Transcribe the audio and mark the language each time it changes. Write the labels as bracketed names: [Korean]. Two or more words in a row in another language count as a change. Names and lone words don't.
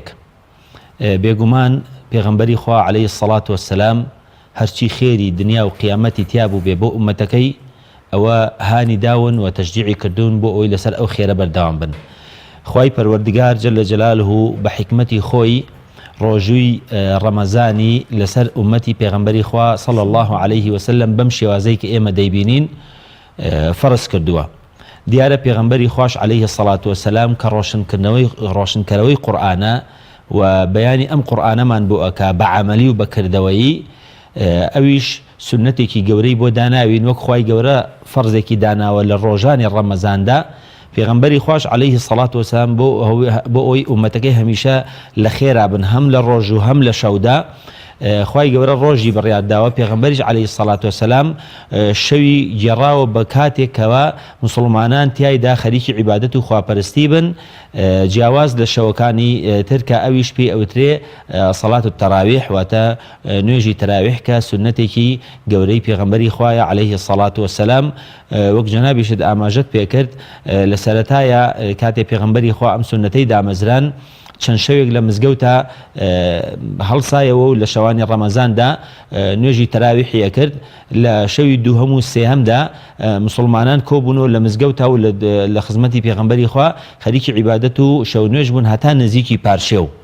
[Central Kurdish] بێگومان پێغەمبەری خوا [Arabic] عەلەیهی السەڵات وەسسەلام [Central Kurdish] هەرچی خێری دنیا و قیامەتی تیابوو بێ بۆ ئومەتەکەی ئەوە هانی داون و تەشجیعی کردوون بۆ ئەوی لەسەر ئەو خێرە بەردەوام بن. خوای پەروەردگار [Arabic] جەلە جەلالهو [Central Kurdish] بە حیکمەتی خۆی ڕۆژووی ڕەمەزانی لەسەر ئومەتی پێغەمبەری خوا [Arabic] صلی الله عليه وسلم [Central Kurdish] بەم شێوازەی کە ئێمە دەیبینین فەرز کردووە. دیارە پێغەمبەری خوش [Arabic] عليه الصلاة والسلام [Central Kurdish] کە ڕۆشنکەرەوەی قورئانە و بەیانی ئەم قورئانەمان بۆ ئەکا بە عەمەلی و بەکردەوەیی ئەویش سنەتێکی گەورەی بۆ داناوین وەک خوای گەورە فەرزێکی داناوە لە ڕۆژانی ڕەمەزاندا پێغەمبەری خوش [Arabic] عليه الصلاة والسلام [Central Kurdish] بۆ ئەوی ئومەتەکەی هەمیشە لە خێرا بن هەم لە ڕۆژ و هەم لە شەودا خوای گەورە ڕۆژی بڕیارداوە پێغەمبەریش [Arabic] عليه الصلاة والسلام [Central Kurdish] شەوی گێڕاوە بە کاتێکەوە مسلمانان تیایدا خەریکی عیبادەت و خواپەرستی بن جیاواز لە شەوەکانی ترکە ئەویش پێی ئەوترێ سەڵات التەراویح واتە نوێژی تەراویح کە سنەتێکی گەورەی پێغەمبەری خوایە [Arabic] عليه الصلاة والسلام [Central Kurdish] وەک جەنابیشت ئاماژەت پێکرد لە سەرەتایە کاتێ پێغەمبەری خوا ئەم سنەتەی دامەزران چەند شەوێک لە مزگەوتە هەڵسایەوە و لە شەوانی ڕەمەزاندا نوێژی تەراویحیە کرد لە شەوی دووهەم و سێهەمدا مسلمانان کۆبوونەوە لە مزگەوتە و لە خزمەتی پێغەمبەری خوا خەریکی عیبادەت و شەو نوێژ بوون هەتا نزیکی پارشێو.